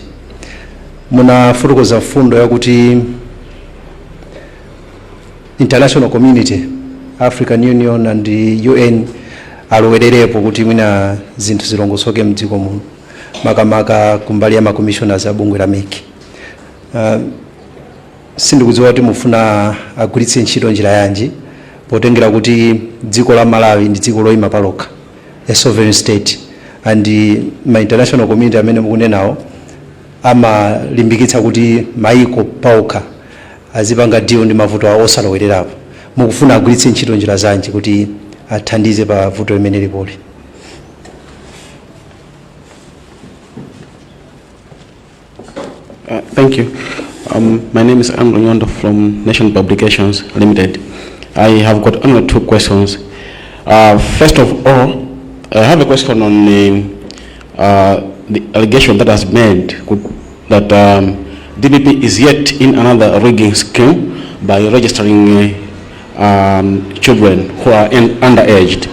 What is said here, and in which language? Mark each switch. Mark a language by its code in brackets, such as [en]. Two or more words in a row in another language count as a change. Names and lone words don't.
[ny] Muna fotokoza fundo yakuti [en] international community, [ny] African Union and UN alowererepo kuti mwina zinthu zilongosoke mdziko muno makamaka kumbali ya commissioners abungwe la MEC. Sindikudziwa kuti mufuna agwiritse ntchito njira yanji potengera kuti dziko la Malawi ndi dziko loyima palokha, [en] a sovereign state, and [ny] ma [en] international community [ny] amene mukunenawo amalimbikitsa kuti maiko paokha azipanga deal ndi mavuto awo osalowererapo. Mukufuna agwiritse ntchito njira zanji kuti athandize pa vuto limene lipoli? [en] Thank you. My name is Andrew Nyondo from Nation Publications Limited. I have got only 2 questions. First of all, I have a question on the allegation that has made that DPP is yet in another rigging scheme by registering children who are underaged.